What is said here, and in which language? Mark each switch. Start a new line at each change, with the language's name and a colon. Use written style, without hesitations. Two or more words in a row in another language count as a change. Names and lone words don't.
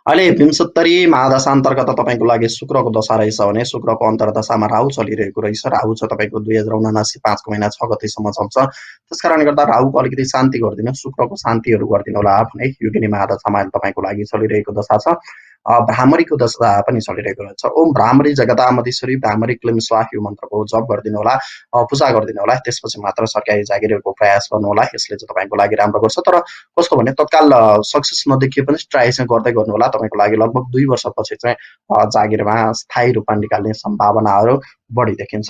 Nepali: अहिले विंशोत्तरी महादशा अन्तर्गत तपाईँको लागि शुक्रको दशा रहेछ भने शुक्रको अन्तर्दशामा राहु चलिरहेको रहेछ। राहु छ तपाईँको 2079 5 महिना 6 गतेसम्म चल्छ। त्यस कारणले गर्दा राहुको अलिकति शान्ति गरिदिनु, शुक्रको शान्तिहरू गरिदिनु होला भने योगिनी महादशामा अहिले तपाईँको लागि चलिरहेको दशा छ। भ्रामरीको दशा पनि चलिरहेको रहेछ।
Sanskrit: ओम भ्रामरी जगदामधीश्वरी भ्रामरी क्लिम स्वाहा
Nepali: यो मन्त्रको जप गरिदिनु होला, पूजा गरिदिनु होला। त्यसपछि मात्र सरकारी जागिरको प्रयास गर्नु होला, यसले चाहिँ तपाईँको लागि राम्रो गर्छ। तर कस्तो भने तत्काल सक्सेस नदेखिए पनि ट्राई चाहिँ गर्दै गर्नु होला। तपाईँको लागि लगभग 2 वर्षपछि चाहिँ जागिरमा स्थायी रूपमा निकाल्ने सम्भावनाहरू बढी देखिन्छ।